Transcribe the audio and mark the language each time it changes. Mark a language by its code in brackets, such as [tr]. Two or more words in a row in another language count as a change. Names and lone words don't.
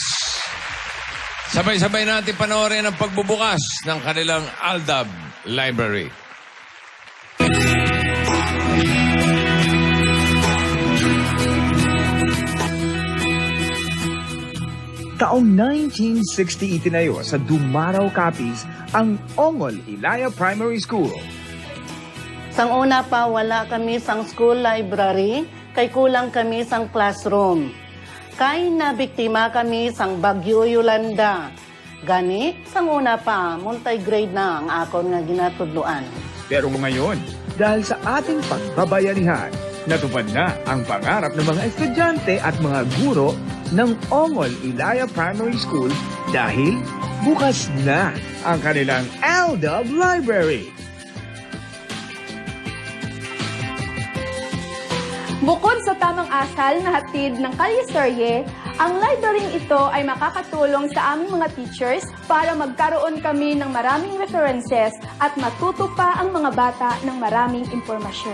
[tl] Sabay-sabay natin panoorin ang pagbubukas ng kanilang Aldab Library. Taong 1960 itinayo sa Dumaraw, Capiz ang Ongol Ilaya Primary School. [hil] Sang una pa, wala kami sang [en] school library, [hil] kay kulang kami sang classroom. Kay nabiktima kami sang Bagyo Yolanda. Gani, sang una pa, multi-grade na ang akon nga ginatudloan. [tl] Pero ngayon, dahil sa ating pagbabayanihan, natupad na ang pangarap ng mga estudyante at mga guro ng Ongol Ilaya Primary School dahil bukas na ang kanilang Aldab Library. Bukod sa tamang asal na hatid ng Kalye Serye, ang library ito ay makakatulong sa aming mga teachers para magkaroon kami ng maraming references at matuto pa ang mga bata ng maraming impormasyon.